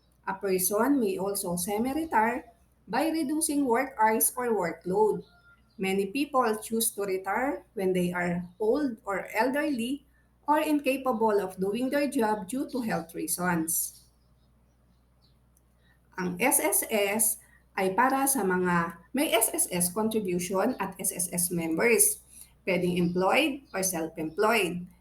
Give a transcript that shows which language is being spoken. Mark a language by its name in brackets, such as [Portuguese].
[English] A person may also semi-retire by reducing work hours or workload. Many people choose to retire when they are old or elderly or incapable of doing their job due to health reasons. [Filipino] Ang SSS ay para sa mga may SSS contribution at SSS members. Pwedeng [English] employed or self-employed.